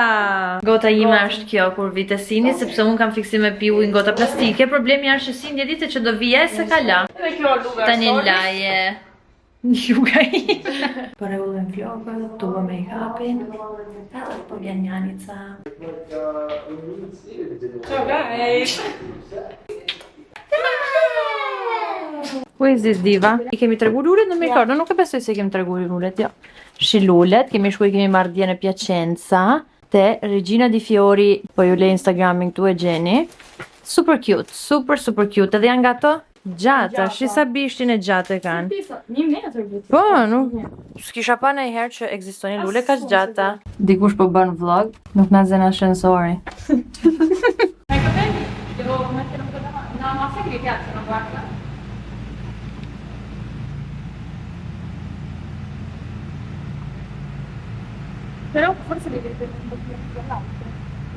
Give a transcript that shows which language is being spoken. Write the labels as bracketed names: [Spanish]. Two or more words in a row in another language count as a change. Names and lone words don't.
[Albanian] Gota ime është kjo kur vite Cindy, sepse unë kam fiksim me pi ujë në gota plastike. Problemi është që Cindy dite që do vije se ka la. Tani laje. Juga i. Përregullën flokët, tuba make-upin, edhe po vjen njanica. [English] Ciao guys! Ku is this diva? [Albanian] I kemi tregu lulet, [Italian] non mi ricordo, [Albanian] nuk e besoj se i kemi tregu lulet, jo. Shi lulet, kemi shku i kemi marrë dje në Piacenza, te Regina di Fiori, po ju le Instagramin këtu e gjeni. [English] Super cute, super cute, [Albanian] edhe janë nga to Gjata, shi sa bishtin e gjatë e kanë. 1 metër bëti. Po, nuk s'kisha pa ndonjëherë që ekzistonin lule kaq gjata. Dikush po bën vlog, nuk na zën ascensori. [Italian] Hai capelli? Devo mettere un po' davanti. No, ma sai che mi piacciono, guarda. Però forse devi prendere un po' più dall'alto.